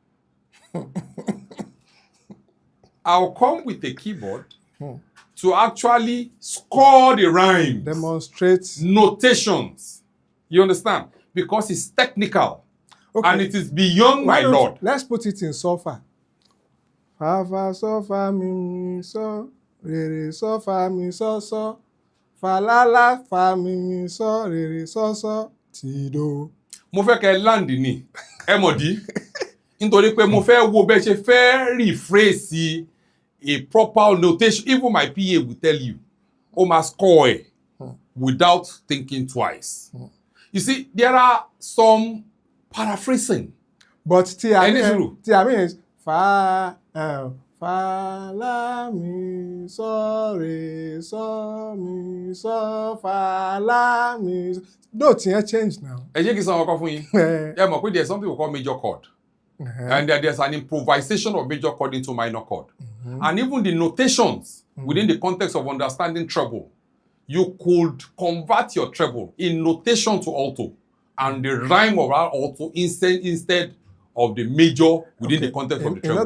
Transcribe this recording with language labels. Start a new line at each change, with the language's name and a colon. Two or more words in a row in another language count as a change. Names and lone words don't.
English: I'll come with a keyboard to actually score the rhymes. Demonstrate. Notations. You understand? Because it's technical. Okay. And it is beyond my Lord. Let's put it in solfa. Fa, fa, so, fa, mi, so. Re, re, so, fa, mi, so, so. Fa, la, la, fa, mi, so. Re, re, so, so. Ti, do.
Yoruba: Mo fẹ́ kẹ́ land ni. Ẹ mọ̀ dí. Nítorí pé mo fẹ́ wo bẹ́ ṣe fẹ́
English: rephrase a proper notation. Even my PA will tell you, o must score without thinking twice. You see, there are some paraphrasing. But T-I-mean is fa, la, mi, so, re, so, mi, so, fa, la, mi. No, T-I change now.
Yoruba: Ẹ jẹ́ kí n sọ ọkọ fún yín. Ẹ mọ̀ pé
English: there's something we call major chord. And there's an improvisation of major chord into minor chord. And even the notations within the context of understanding treble, you could convert your treble in notation to alto and the rhyme of our alto instead of the major within the context of the treble.